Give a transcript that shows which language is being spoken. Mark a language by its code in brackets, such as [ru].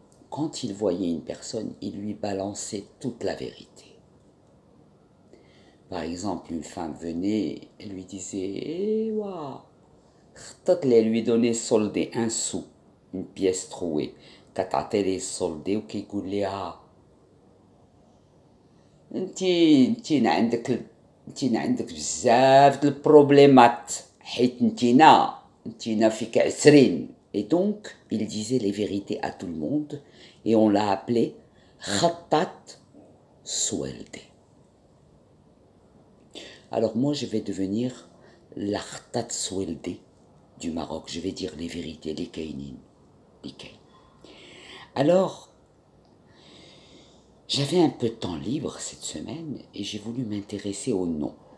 [fr] Quand il voyait une personne, il lui balançait toute la vérité. Par exemple, une femme venait et lui disait « Eh, waouh !» Elle lui donnait soldé un sou, une pièce trouée. [ar] كتعطي soldé وكيقول لها انتينا عندك بزاف د البروبليمات حيت انتينا فيك عسرين. [fr] Et donc, il disait les vérités à tout le monde et on l'a appelé Khattat Soueldé. Alors moi, je vais devenir la Khattat Soueldé du Maroc. Je vais dire les vérités, les kainines, les kain. Alors, j'avais un peu de temps libre cette semaine et j'ai voulu m'intéresser au nom.